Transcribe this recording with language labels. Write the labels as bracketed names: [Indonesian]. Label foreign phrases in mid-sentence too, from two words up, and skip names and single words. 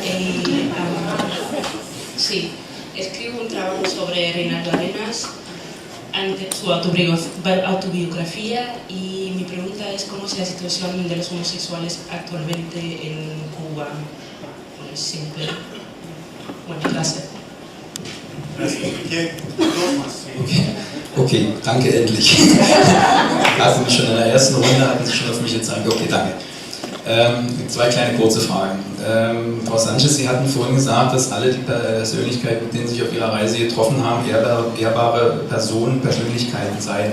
[Spanish] Sí, escribo un trabajo sobre Reinaldo Arenas, su autobiografía, y mi pregunta es cómo es la situación de los homosexuales actualmente en Cuba. Pues simple. Bueno, gracias. [German] Okay, danke, endlich. Hatten mich schon in der ersten Runde, hatten Sie schon auf mich jetzt sagen. Okay, danke. 2 kleine kurze Fragen. Frau Sanchez, Sie hatten vorhin gesagt, dass alle die Persönlichkeiten, mit denen Sie sich auf Ihrer Reise getroffen haben, ehrbare Personen, Persönlichkeiten seien.